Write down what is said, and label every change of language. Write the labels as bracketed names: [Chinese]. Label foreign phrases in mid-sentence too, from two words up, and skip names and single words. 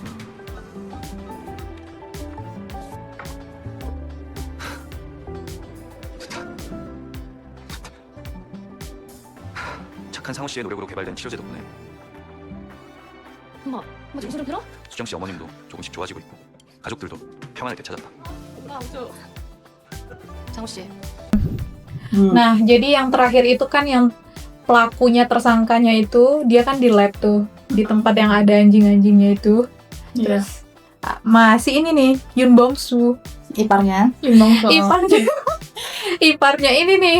[Korean] 착한 상우 씨의 노력으로 개발된 치료제 덕분에 엄마 정수를 들어? 수정 씨 어머님도 조금씩 좋아지고 있고 가족들도 평안을 되찾았다. 장우 씨. [Indonesian] Nah, jadi yang terakhir itu kan yang pelakunya, tersangkanya itu, dia kan di lab tuh, di tempat yang ada anjing-anjingnya itu. Iya. Terus masih ini nih, Yoon Bong-soo. Iparnya Iparnya ini nih,